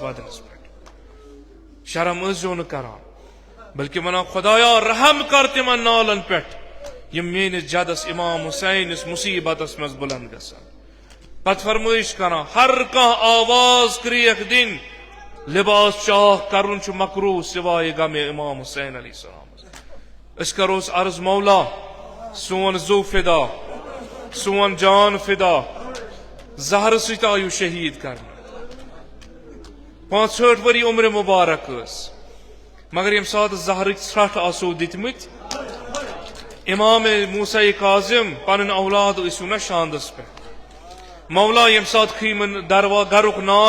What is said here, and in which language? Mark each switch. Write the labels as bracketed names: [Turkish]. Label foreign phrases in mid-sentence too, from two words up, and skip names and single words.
[Kashmiri] ودنس پٮ۪ٹھ شرم ٲسۍزیو نہٕ کران بلکہ ونان خدایا رحم کر تمن نالن پٮ۪ٹھ یم میٲنِس جدس امام حسینس مصیبتس منٛز بلند گژھان پتہٕ فرمٲیش کران ہر کانٛہہ آواز کریکھ دِنۍ لباس چاک کرُن چھُ مکروہ سوائے غمِ امام حسین [Arabic] علیہ السلام [Kashmiri] أسۍ کروس عرض مولا سون زو فدا سون جان فدا زہرٕ سۭتۍ آیو شہید کرنہٕ 65 ؤری عمر مبارک ٲس مگر ییٚمہِ ساتہٕ زہرٕکۍ ژھرٛٹھ آسو دِتمٕتۍ امام موسیٰ کاظم پنٕنۍ اولاد ٲسِو نا شاندس پٮ۪ٹھ مولا ییٚمہِ ساتہٕ خیٖمہٕ گرُک نار